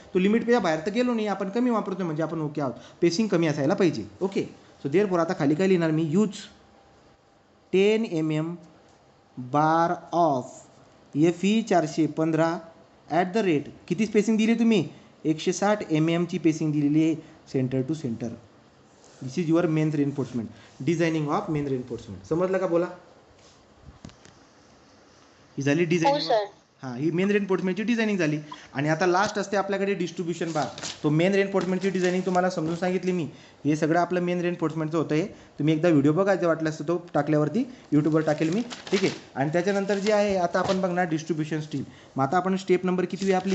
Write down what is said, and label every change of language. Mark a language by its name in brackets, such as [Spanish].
[Marathi] तो लिमिटपेक्षा बाहेर तर गेलो नाही, आपण कमी वापरतो म्हणजे आपण ओके आहोत. पेसिंग कमी असायला पाहिजे. [English] okay, so therefore [Marathi] आता खाली काय लिहिणार मी? [English] Use 10 mm bar of FE 415 at the rate. [Marathi] किती स्पेसिंग दिली तुम्ही? 160 mm ची पेसिंग दिलेली आहे centre to centre. [English] This is your main reinforcement, designing of main reinforcement. [Marathi] समजलं का? बोला. ही झाली हो डिझायनिंग. सर. हां, ही मेन रेनफोर्समेंटची डिझायनिंग झाली. आणि आता लास्ट असते आपल्याकडे डिस्ट्रीब्युशन बार. तो मेन रेनफोर्समेंटची डिझायनिंग तुम्हाला समजून सांगितली मी. हे सगळं आपलं मेन रेनफोर्समेंटचं होतं. हे तुम्ही एकदा व्हिडिओ बघायचा वाटलं असतं, तो टाकल्यावरती यूट्यूबवर टाकेल मी. ठीक आहे. आणि त्याच्यानंतर जे आहे आता आपण बघणार डिस्ट्रीब्युशन स्टील. मग आता आपण स्टेप नंबर किती आहे आपली?